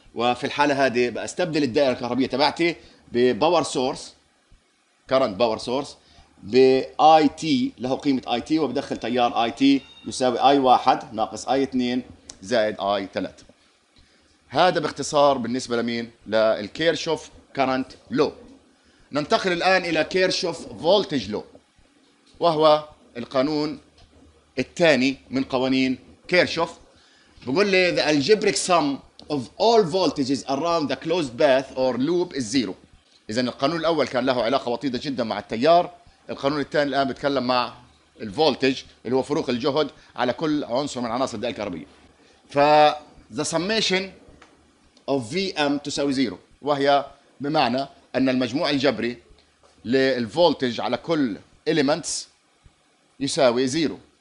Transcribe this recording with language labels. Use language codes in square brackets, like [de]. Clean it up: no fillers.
[ar] وفي الحاله هذه بستبدل الدائره الكهربيه تبعتي بباور سورس، كرنت باور سورس، باي تي له قيمه اي تي، وبدخل تيار اي تي يساوي اي 1 ناقص اي 2 زائد اي 3. هذا باختصار بالنسبه لمين؟ للكيرشوف كرنت لو. ننتقل الان الى كيرشوف فولتج لو، وهو القانون الثاني من قوانين كيرشوف. بقول لي [en] the algebraic sum of all voltages around the closed path or loop is zero. [ar] اذا القانون الاول كان له علاقه وطيده جدا مع التيار، القانون الثاني الان بيتكلم مع الفولتج اللي هو فروق الجهد على كل عنصر من عناصر الدائره الكهربيه. ف [en] the summation of Vm [ar] تساوي زيرو، وهي بمعنى ان المجموع الجبري للفولتج على كل elements يساوي زيرو.